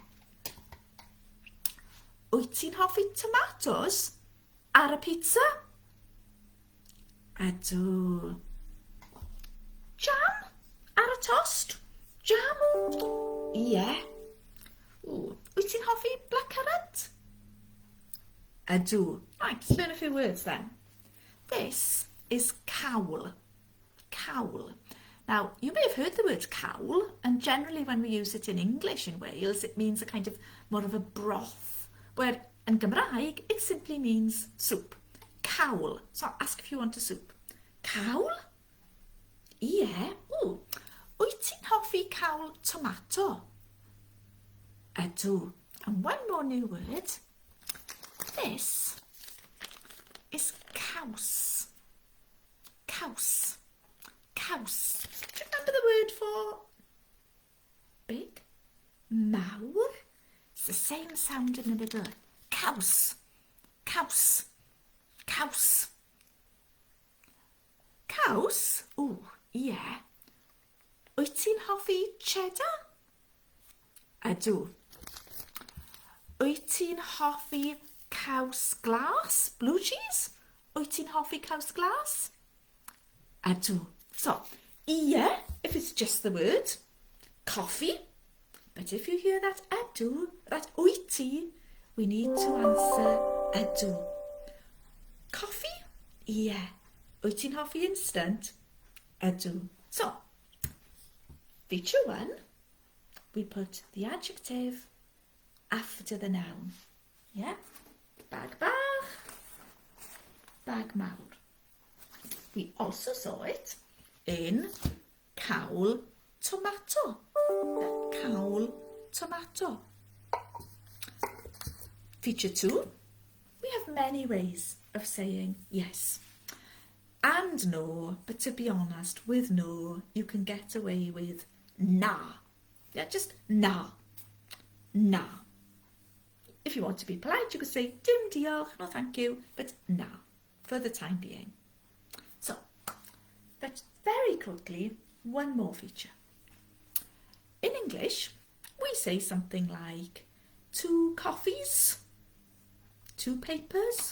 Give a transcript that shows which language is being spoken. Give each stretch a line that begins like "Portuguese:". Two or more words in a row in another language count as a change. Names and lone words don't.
Welsh: Wyt ti'n hoffi tomatoes ar y pizza? Ydw. Jam ar y tost? Jam? Ie. Wyt ti'n hoffi blackcurrant? Ydw.
English: Right, let's learn a few words then. This is cawl. Cawl. Now, you may have heard the word cawl, and generally when we use it in English in Wales, it means a kind of more of a broth, where in Gymraeg, it simply means soup.
Welsh: Cawl.
English: So I'll ask if you want a soup.
Welsh: Cawl? Ie. Wyt ti'n hoffi cawl tomato? Ydw.
English: And one more new word. This is caws.
Welsh: Caws. Caws.
English: Do you remember the word for big?
Welsh: Mawr?
English: It's the same sound in the middle.
Welsh: Caws. Caws. Caws. Caws? Ie. Wyt ti'n hoffi cheddar? Ydw. Wyt ti'n hoffi caws glas?
English: Blue cheese?
Welsh: Wyt ti'n hoffi caws glas? Ydw.
English: So, ie, if it's just the word. Coffee. But if you hear that ydw, that wyt, we need to answer ydw.
Welsh: Coffee? Ie. Wyt ti'n hoffi instant? Ydw.
English: So, feature 1, we put the adjective after the noun.
Welsh: Yeah? Bag bach, bag mawr.
English: We also saw it in
Welsh: cawl tomato. Cawl tomato.
English: Feature 2, we have many ways of saying yes and no, but to be honest, with no, you can get away with na. Yeah, just na. Na. If you want to be polite, you could say
Welsh: dim diolch,
English: no thank you, but na, for the time being. So, but very quickly, one more feature. In English, we say something like 2 coffees, 2 papers.